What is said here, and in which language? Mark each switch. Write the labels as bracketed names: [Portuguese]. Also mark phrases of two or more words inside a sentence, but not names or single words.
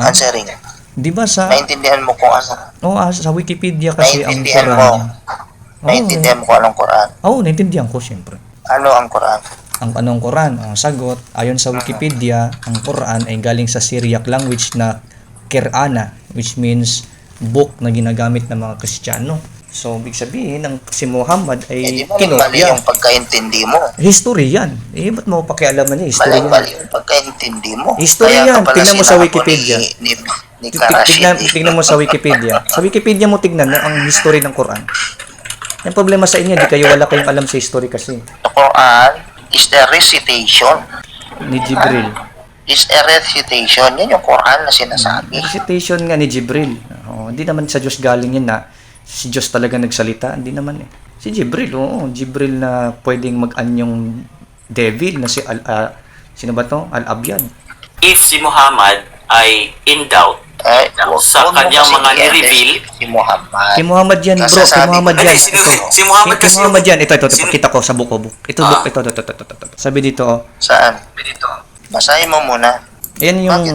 [Filipino] answering. Di ba sa... Naintindihan mo kung ano? sa Wikipedia kasi ang Naintindihan Quran. mo. Naintindihan mo kung anong Quran. Naintindihan ko, siyempre. Ano ang Quran? Ang anong Quran? Ang sagot, ayon sa Wikipedia, ang Quran ay galing sa Syriac language na Qur'ana, [English] which means book [Filipino] na ginagamit ng mga Kristiyano. So, ibig sabihin, ang si Muhammad ay Di ba mali kinopya. yung pagkaintindi mo? History yan. Ba't mo pakialaman niya? History yan. Mali yung pagkaintindi mo. History Kaya yan. ka pala Tingnan mo sa sinako Wikipedia. Ni Karashid. Tignan mo sa Wikipedia. Sa Wikipedia mo tignan ang history ng Quran. Yung problema sa inyo, wala kayong alam sa history kasi. [English] The Quran is the recitation. [Filipino] Ni Jibril. [English] Is a recitation. [Filipino] Yan yung Quran na sinasabi. Recitation nga ni Jibril. Hindi naman sa Diyos galing yan na si Diyos talaga nagsalita. Hindi naman eh. Si Jibril, Jibril na pwedeng mag-anyong devil na si sino ba to? Al-Abyad. If si Muhammad ay [English] in doubt [Filipino] sa kanyang mga ni-reveal, Si Muhammad. Kay Muhammad yan, bro. Kay Muhammad yan. Hindi, si Muhammad Kay kasi Muhammad yan. Ito. Sino- Pakita ko sa book. Ito book. Ito. Sabi dito, Saan? Basahin mo muna. Yan yung